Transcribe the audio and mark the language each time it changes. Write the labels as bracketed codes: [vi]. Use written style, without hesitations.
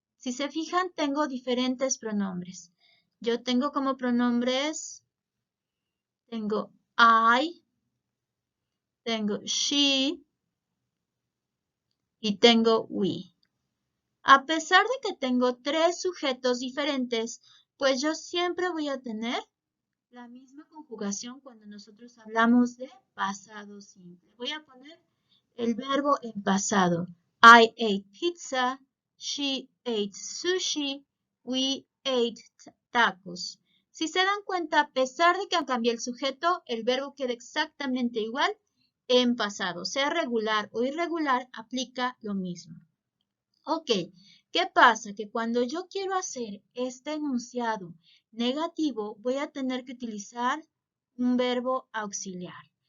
[es] Si se fijan, tengo diferentes pronombres. Yo tengo como pronombres, tengo I, tengo she y tengo we. A pesar de que tengo tres sujetos diferentes, pues yo siempre voy a tener la misma conjugación cuando nosotros hablamos de pasado simple. Voy a poner el verbo en pasado. [en] I ate pizza, she ate sushi, we ate tacos. [es] Si se dan cuenta, a pesar de que cambié el sujeto, el verbo queda exactamente igual en pasado. Sea regular o irregular, aplica lo mismo. Ok, ¿qué pasa? Que cuando yo quiero hacer este enunciado negativo, voy a tener que utilizar un verbo auxiliar.